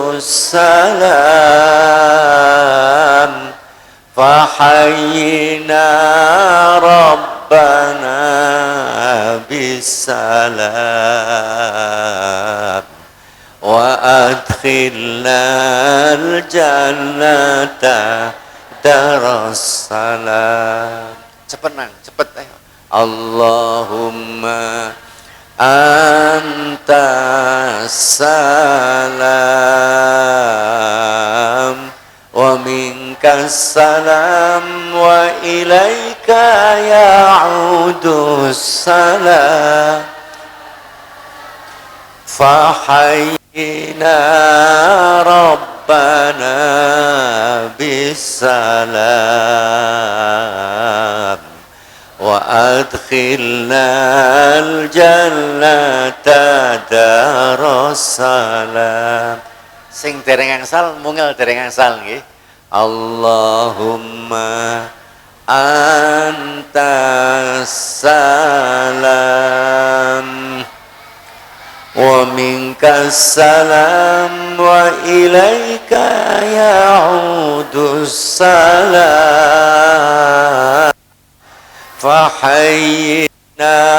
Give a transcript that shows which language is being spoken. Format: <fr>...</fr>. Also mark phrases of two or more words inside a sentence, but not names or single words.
<ar>السلام فحينا ربنا بالسلام وأدخلنا الجنة دار السلام.</ar> <jv>Cepet nang, cepet ayo.</jv> <ar>اللهم أنت السلام ومنك السلام وإليك يعود السلام فحينا ربنا بالسلام وأدخلنا الجنة دار السلام.</ar> <jv>Sing dereng angsal mungel dereng angsal nggih.</jv> <ar>اللهم أنت السلام ومنك السلام وإليك يعود السلام فحينا</ar>